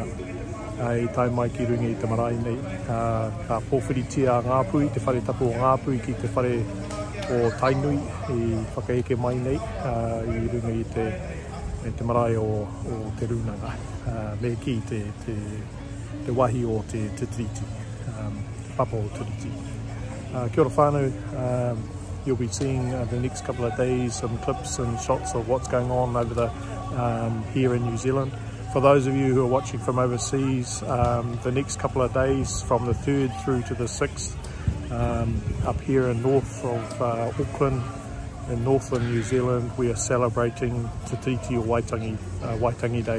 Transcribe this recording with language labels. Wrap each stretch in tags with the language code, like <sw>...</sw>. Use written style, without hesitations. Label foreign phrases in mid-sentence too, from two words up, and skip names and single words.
<mi>E tai mai ki rungi te marae nei. Ka pōwhiritia NgāPuhi, te whare tapu o NgāPuhi ki te whare o tainui i whakaeke mai nei i rungi te marae o te runanga. Me ki te wahi o te tiriti, te papa o tiriti. Kia ora whānau,</mi> <en>you'll be seeing the next couple of days some clips and shots of what's going on over here in New Zealand. For those of you who are watching from overseas, the next couple of days from the 3rd through to the 6th, up here in north of Auckland, in Northland, New Zealand, we are celebrating Te Tiriti o Waitangi, Waitangi Day.</en>